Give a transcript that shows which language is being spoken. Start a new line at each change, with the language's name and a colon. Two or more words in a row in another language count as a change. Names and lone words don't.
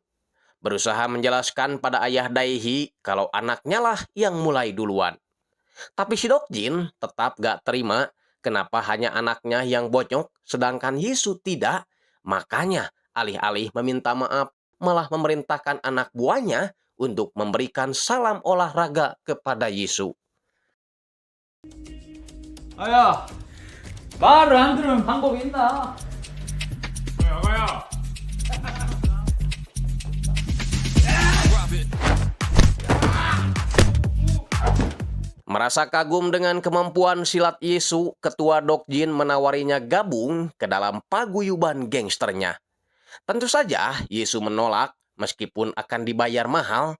Indonesian: Berusaha menjelaskan pada ayah Daehi kalau anaknya lah yang mulai duluan. Tapi si Dok Jin tetap gak terima kenapa hanya anaknya yang bonyok sedangkan Yisu tidak. Makanya alih-alih meminta maaf malah memerintahkan anak buahnya untuk memberikan salam olahraga kepada Yisu.
Korean: 아야, 말을 안 들으면 방법이 있나? 야가야.
Indonesian: Merasa kagum dengan kemampuan silat Yisu, ketua Dok Jin menawarinya gabung ke dalam paguyuban gangsternya. Tentu saja Yisu menolak meskipun akan dibayar mahal.